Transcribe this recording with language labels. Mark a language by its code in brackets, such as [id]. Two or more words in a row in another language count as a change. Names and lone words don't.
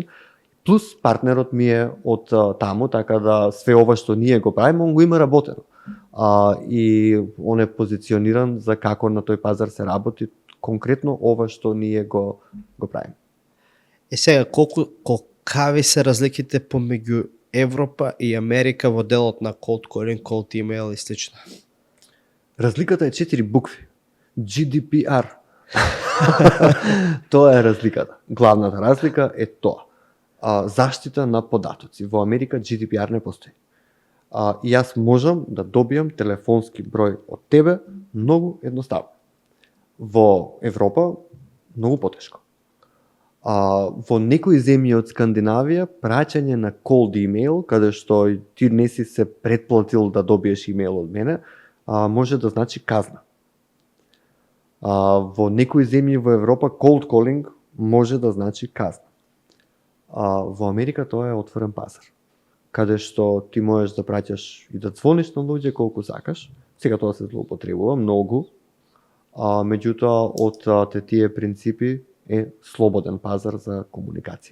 [mk] Плюс партнерот ми е од таму, така да све ова што ние го правиме, он го има работено. И он е позициониран за како на тој пазар се работи конкретно ова што ние го правиме. Сега, колкави се разликите помеѓу Европа и Америка во делот на [en] cold calling, cold email [mk] и слично? Разликата е 4 букви. GDPR. Тоа е разликата. Главната разлика е тоа. Заштита на податоци. Во Америка GDPR не постои. И јас можам да добијам телефонски број од тебе многу едноставно. Во Европа многу потешко. Во некои земји од Скандинавија праќање на [en] cold email, [mk] каде што ти не си се претплатил да добиеш имейл од мене, може да значи казна. Во некои земји во Европа [en] cold calling [mk] може да значи казна. Во Америка тоа е отворен пазар, каде што ти можеш да праќаш и да звониш на луѓе колку сакаш. Сега тоа се злоупотребува многу, меѓутоа од тие принципи е слободен пазар за комуникација.